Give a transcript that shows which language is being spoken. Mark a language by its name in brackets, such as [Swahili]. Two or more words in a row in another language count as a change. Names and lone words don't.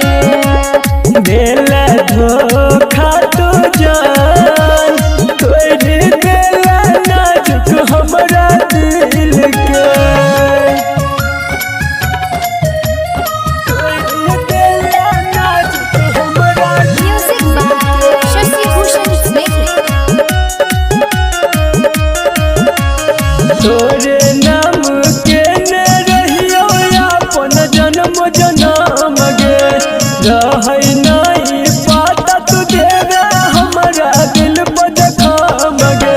[Maithili] देला धोखा तू जान तोड़ देला नाजुक हमरा दिल के। तोड़ देला नाजुक हमरा [English] music by [Maithili] शशि भूषण स्नेह। तोरे नाम के न रहियो अपन जन्म जन्म गे। रहै नहीं पाता तू देवे हमरा दिल पर जखम गे।